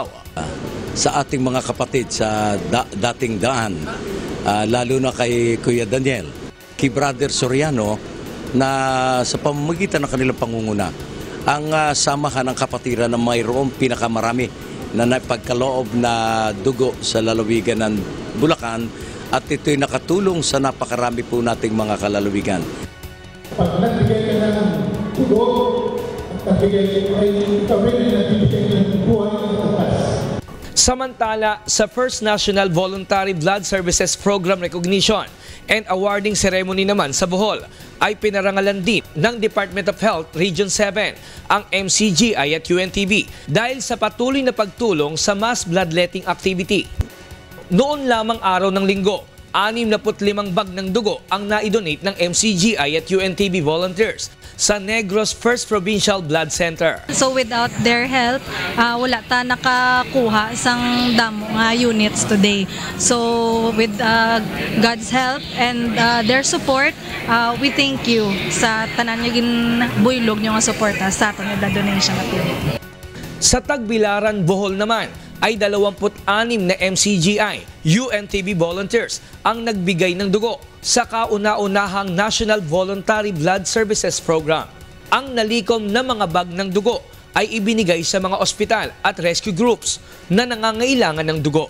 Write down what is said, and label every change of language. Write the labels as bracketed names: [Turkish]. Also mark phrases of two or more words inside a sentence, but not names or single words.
[Filipino] Sa ating mga kapatid sa dating daan, lalo na kay Kuya Daniel, kay Brother Soriano, na sa pamamagitan ng kanilang pangunguna, ang samahan ng kapatiran na mayroong pinakamarami na napagkaloob na dugo sa lalawigan ng Bulacan at ito'y nakatulong sa napakarami po nating mga kalalawigan. Pag nagbigay ka ng dugo, at nagbigay ay kami na nagbigay ng buhay ng tatas. Samantala, sa [English] First National Voluntary Blood Services Program Recognition and Awarding Ceremony [Filipino] naman sa Bohol ay pinarangalan din ng Department of Health Region 7 ang MCGI at UNTV dahil sa patuloy na pagtulong sa [English] mass bloodletting activity. [Filipino] Noon lamang araw ng linggo, 65 bag ng dugo ang naidonate ng MCGI at UNTV volunteers sa Negros First Provincial Blood Center. [English] So without their help, [Hiligaynon] wala ta nakakuha sang damo nga units today. [English] So with God's help and their support, we thank you [Hiligaynon] sa tanan nga ginbuylog nyo nga suporta sa aton nga [English] donation activity. [Filipino] Sa Tagbilaran, Bohol naman ay 26 na MCGI, UNTV volunteers ang nagbigay ng dugo sa kauna-unahang [English] National Voluntary Blood Services Program. [Filipino] Ang nalikom na mga bag ng dugo ay ibinigay sa mga ospital at [English] rescue groups [Filipino] na nangangailangan ng dugo.